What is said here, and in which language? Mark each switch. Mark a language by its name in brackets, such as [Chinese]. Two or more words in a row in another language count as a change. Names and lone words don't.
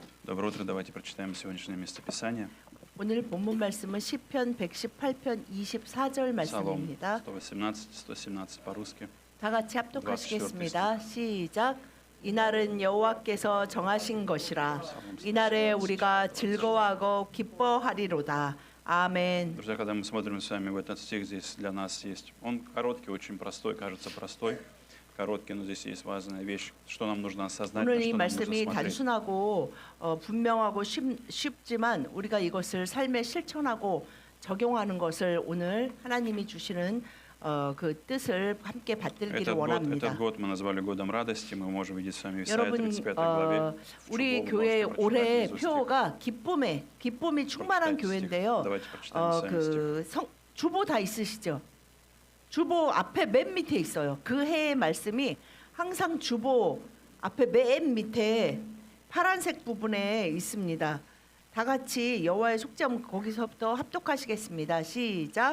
[Russian] Доброе утро, давайте прочитаем сегодняшнее местописание. [Korean] 오늘 본문 말씀은 시편 118편 24절 [Russian] Псалом [Korean] 말씀입니다. [Russian] 118 по-русски. [Korean] 다 같이 합독하시겠습니다. 시작. 이날은 여호와께서 정하신 것이라. 이날에 우리가 즐거워하고 기뻐하리로다. 아멘. [Russian] Друзья, когда мы смотрим с вами в этот стих, здесь для нас есть, он короткий, очень простой, кажется простой, короткий, но здесь есть важная вещь, что нам нужно осознать, на [Korean] 오늘 이 [Russian] что нам нужно [Korean] 말씀이 [Russian] смотреть. [Korean] 단순하고 분명하고 쉽지만 우리가 이것을 삶에 실천하고 적용하는 것을 오늘 하나님이 주시는 그 뜻을 함께 받들기를 원합니다. [Russian] Этот год мы назвали годом радости, мы можем видеть с вами в Исаии [Korean] 여러분, [Russian] 35 главе. [Korean] 우리 교회 올해 표어가 기쁨이 충만한 교회인데요. [Russian] Давайте прочитаем сами стих. [Korean] 주보 다 있으시죠? 주보 앞에 맨 밑에 있어요. 그 해의 말씀이 항상 주보 앞에 맨 밑에 파란색 부분에 있습니다. 다 같이 여호와의 속죄함 거기서부터 합독하시겠습니다. 시작.